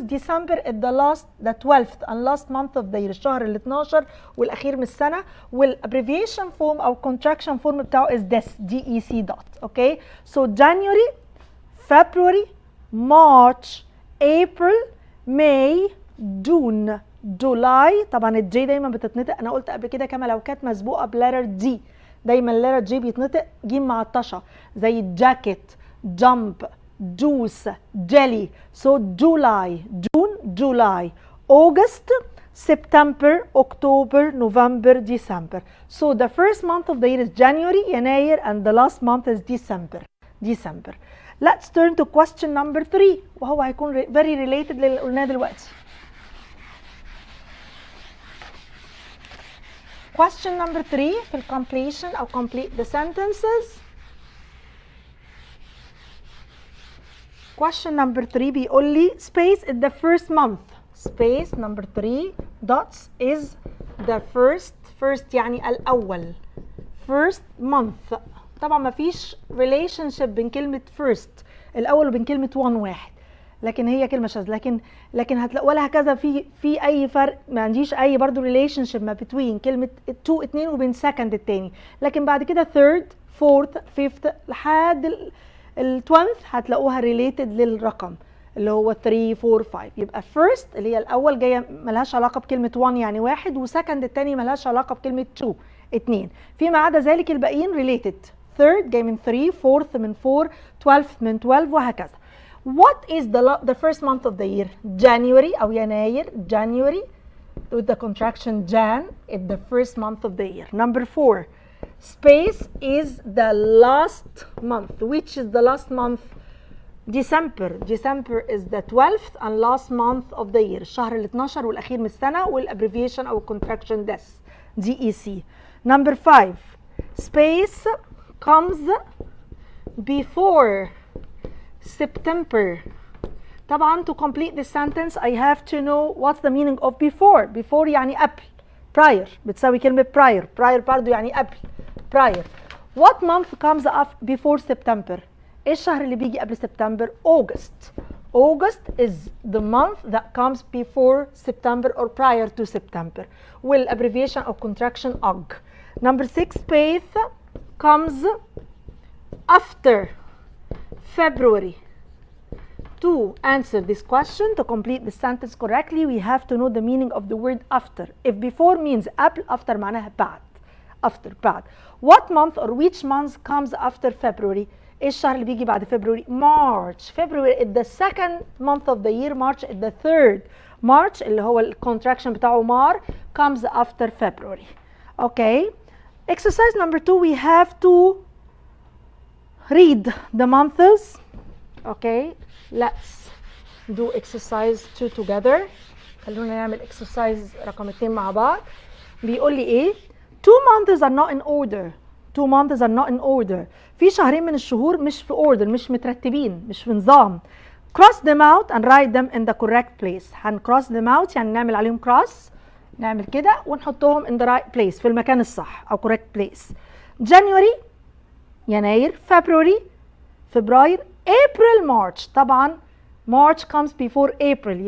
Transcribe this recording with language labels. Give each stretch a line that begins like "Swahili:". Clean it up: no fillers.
English: December is the 12th and last month of the year،
Arabic: الشهر ال12 والاخير من السنه،
English: والابريفيشن فورم او contraction form بتاعه is DEC dot. Okay. so January February March April May June July.
Arabic: طبعا الجي دايما بتتنطق، انا قلت قبل كده كما لو كانت مسبوقه بلتر دي، دايما اللتر جي بيتنطق جيم معطشه، زي جاكيت، جامب، جوس، جيلي.
English: So July, June, July, August, September, October, November, December. So the first month of the year is January يناير and the last month is December. Let's turn to question number 3
Arabic: وهو هيكون
English: very related
Arabic: للي قلناه دلوقتي.
English: Question number 3 في ال completion أو complete the sentences. Question number 3
Arabic: بيقول لي
English: space is the first month. Space number 3 dots is the first
Arabic: يعني الأول.
English: First month.
Arabic: طبعا ما فيش relationship بين كلمة first الأول وبين كلمة واحد، لكن هي كلمة شاذة، لكن هتلاقوا لها كذا في أي فرق، ما عنديش أي برضو relationship ما between كلمة 2 وبين second التاني، لكن بعد كده third fourth fifth لحد ال 12th هتلاقوها related للرقم اللي هو 3 4 5. يبقى first اللي هي الاول جايه ملهاش علاقه بكلمه 1 يعني واحد، وسكند الثاني ملهاش علاقه بكلمه 2 2. فيما عدا ذلك الباقيين related. third جاي من 3، fourth من 4، 12th من 12 وهكذا.
English: What is the first month of the year? January أو يناير. January with the contraction Jan is the first month of the year. Number 4. Space is the last month. Which is the last month? December. December is the 12th and last month of the year.
Arabic: الشهر ال 12 والأخير من السنة والabbreviation أو contraction DEC.
English: DEC. Number 5. Space comes before September. طبعا to complete this sentence I have to know what's the meaning of before.
Arabic: Before يعني قبل. Prior بتساوي كلمة prior. Prior برضو يعني قبل.
English: Prior. What month comes up before September?
Arabic: ايه الشهر اللي بيجي قبل سبتمبر؟ August.
English: August is the month that comes before September or prior to September. والabbreviation or contraction OG. Number 6. Space comes after February. To answer this question, to complete the sentence correctly, we have to know the meaning of the word after. If before means قبل, after
Arabic: معناها بعد.
English: After بعد. What month or which month comes after February?
Arabic: ايه الشهر اللي بيجي بعد February?
English: March. February is the second month of the year. March is the third. March اللي هو الكونتراكشن بتاعه Mar comes after February. Okay. Exercise number 2, we have to read the months. Okay. Let's do exercise 2 together.
Arabic: خلونا نعمل exercise رقم 2 مع بعض. بيقول لي ايه؟
English: 2 months are not in order. 2 months are not in order.
Arabic: في شهرين من الشهور مش في order، مش مترتبين، مش في نظام.
English: Cross them out and write them in the correct place. cross them out
Arabic: يعني نعمل عليهم
English: cross،
Arabic: نعمل كده ونحطهم
English: in the right place
Arabic: في المكان الصح أو
English: correct place. January يناير. February فبراير. April March. طبعا March comes before April.